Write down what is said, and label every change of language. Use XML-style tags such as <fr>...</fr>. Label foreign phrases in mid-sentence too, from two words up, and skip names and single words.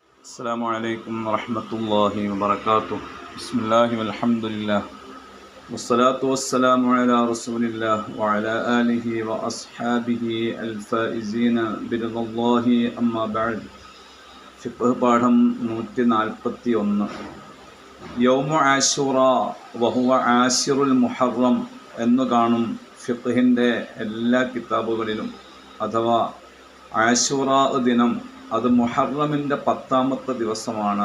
<ar>السلام عليكم ورحمة الله وبركاته. بسم الله والحمد لله والصلاة والسلام على رسول الله وعلى آله وأصحابه الفائزين برضا الله أما بعد.</ar> <ml>ഫിഖ് പാഠം 141</ml> <ar>يوم عاشوراء وهو عاشر المحرم</ar> <ml>എന്നു കാണും ഫിഖ്ഹിൻ്റെ എല്ലാ കിതാബുകളിലും. അഥവാ ആശുറ ദിനം അത് മുഹറമിൻ്റെ 10ാമത്തെ ദിവസമാണ്.</ml>